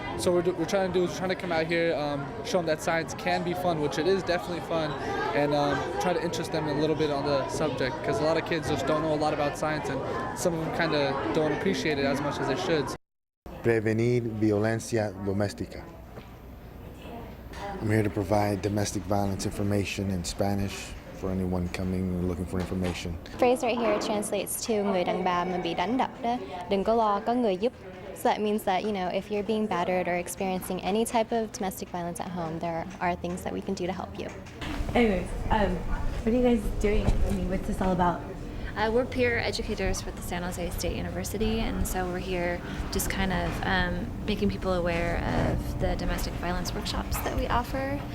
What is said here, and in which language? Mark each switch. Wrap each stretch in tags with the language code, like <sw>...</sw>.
<en>So what we're trying to do is trying to come out here, show them that science can be fun, which it is definitely fun, and try to interest them a little bit on the subject, because a lot of kids just don't know a lot about science, and some of them kind of don't appreciate it as much as they should.</en> <es>Prevenir violencia doméstica.</es> <en>I'm here to provide domestic violence information in Spanish for anyone coming and looking for information. The phrase right here translates to</en> <vi>người đàn bà mà bị đánh đập đó, đừng có lo, có người giúp.</vi> <en>So that means that, you know, if you're being battered or experiencing any type of domestic violence at home, there are things that we can do to help you. Anyways, what are you guys doing? I mean, what's this all about? We're peer educators for the San Jose State University, and so we're here just kind of making people aware of the domestic violence workshops that we offer.</en>